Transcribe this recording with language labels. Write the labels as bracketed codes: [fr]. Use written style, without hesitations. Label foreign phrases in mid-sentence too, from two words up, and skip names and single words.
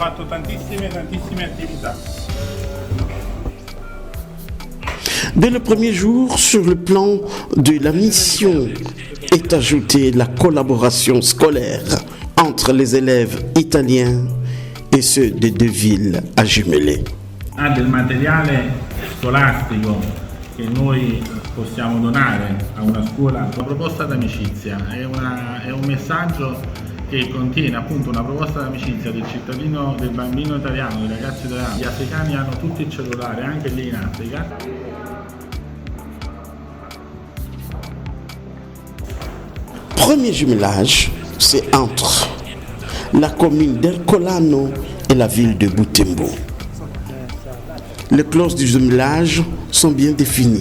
[fr] Dès le premier jour, sur le plan de la mission, est ajoutée la collaboration scolaire entre les élèves italiens et ceux des 2 villes à jumelées. [it] Del materiale scolastico che noi possiamo donare a una scuola, una proposta d'amicizia, è un messaggio che contiene appunto una proposta d'amicizia del cittadino, del bambino italiano, dei ragazzi italiani. Gli africani hanno tutti il cellulare, anche lì in Africa. [fr] Premier jumelage, c'est entre la commune d'Ercolano et la ville de Butembo. Les clauses du jumelage sont bien définies.